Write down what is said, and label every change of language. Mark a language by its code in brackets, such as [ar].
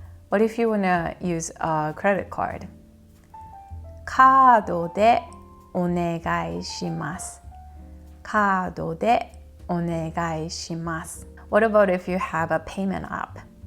[en] What if you want to use a credit card? [ja] カードでお願いします. カードでお願いします. [en] What about if you have a payment app?